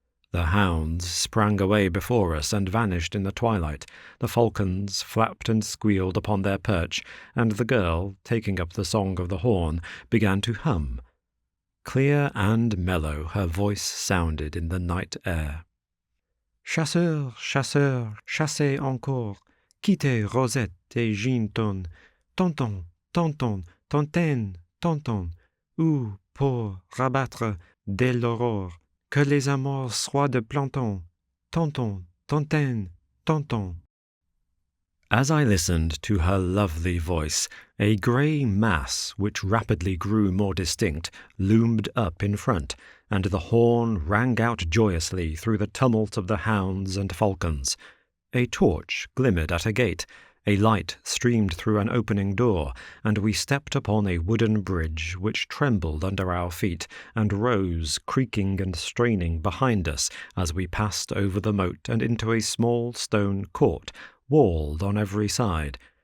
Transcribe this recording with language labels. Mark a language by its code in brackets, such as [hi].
[en] The hounds sprang away before us and vanished in the twilight. The falcons flapped and squealed upon their perch, and the girl, taking up the song of the horn, began to hum. Clear and mellow her voice sounded in the night air. [fr] Chasseurs, chasseurs, chassez encore, quittez Rosette et Ginton, tonton, tonton, tontaine, tonton, ou pour rabattre dès l'aurore, que les amours soient de planton, tonton, tontaine, tonton. [en] As I listened to her lovely voice, a grey mass, which rapidly grew more distinct, loomed up in front, and the horn rang out joyously through the tumult of the hounds and falcons. A torch glimmered at a gate, a light streamed through an opening door, and we stepped upon a wooden bridge which trembled under our feet and rose, creaking and straining, behind us as we passed over the moat and into a small stone court, walled on every side.